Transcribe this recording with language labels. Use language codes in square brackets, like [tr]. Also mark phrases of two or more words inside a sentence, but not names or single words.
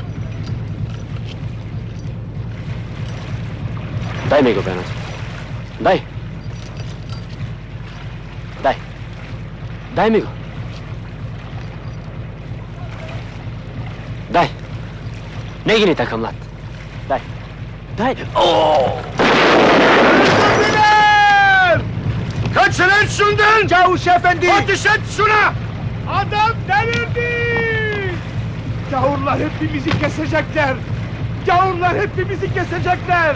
[mk] Дај ми го, Бенот. Дај. Дај. Дај ми го. Дај. Не гини така, млад. Дај. Дај. [tr] Kaçırın şundan! Çavuş efendi! Ateş et şuna! Adam delirdi! Gavurlar hepimizi kesecekler! Gavurlar hepimizi kesecekler!